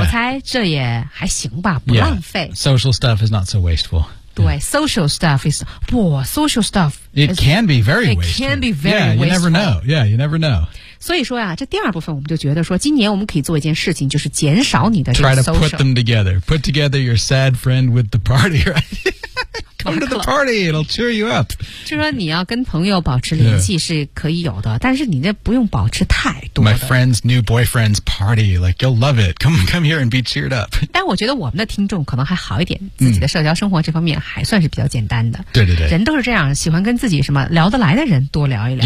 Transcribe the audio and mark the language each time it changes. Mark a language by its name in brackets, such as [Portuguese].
[Chinese] 我猜这也还行吧，不浪费。 [English] Yeah. Social stuff is not so wasteful. 对 ,social stuff is, social stuff. It can be very wasteful. It can be very wasteful. Yeah, you never know. Yeah, you never know. [Chinese] 所以说呀、这第二部分我们就觉得说今年我们可以做一件事情就是减少你的这个 social. [English] Try to put them together. Put together your sad friend with the party, right? Come to the party, it'll cheer you up. [Chinese] 就说你要跟朋友保持联系是可以有的、但是你这不用保持太多的。 [English] My friend's new boyfriend's party, like, you'll love it. Come here and be cheered up. [Chinese] 但我觉得我们的听众可能还好一点、自己的社交生活这方面还算是比较简单的。对对对。人都是这样喜欢跟自己什么聊得来的人多聊一聊。